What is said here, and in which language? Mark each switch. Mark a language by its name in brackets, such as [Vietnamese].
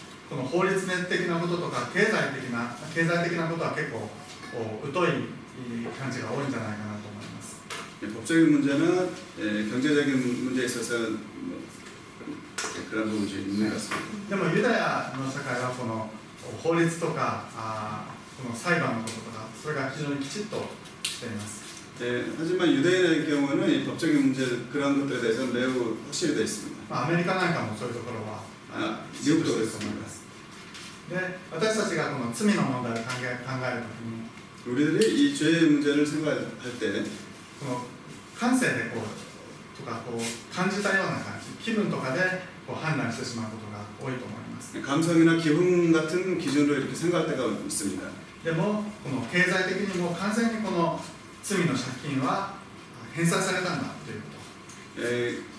[Japanese] この法律的なこととか経済的なことは結構疎い感じが多いんじゃないかなと思います。 [Korean] 법적인 문제나 경제적인 문제에 있어서 그런 부분이 있는 것 같습니다. [Japanese] でもユダヤの社会はこの法律とかこの裁判のこととかそれが非常にきちっとしています。 [Korean] 하지만 유대인의 경우는 이 법적인 문제 그런 것들에 대해서 매우 확실히 되어 있습니다. [Japanese] アメリカなんかもそういうところは [Korean] 미국도 그렇습니다. [Japanese] で、私たちがこの罪の問題を考えるときに [Korean] 우리들이 이 죄의 문제를 생각할 때 [Japanese] この感性でとか感じたような感じ、気分とかで判断してしまうことが多いと思います。 [Korean] 감성이나 기분 같은 기준으로 이렇게 생각할 때가 있습니다. [Japanese] でもこの経済的にも完全にこの罪の借金は返済されたんだということ。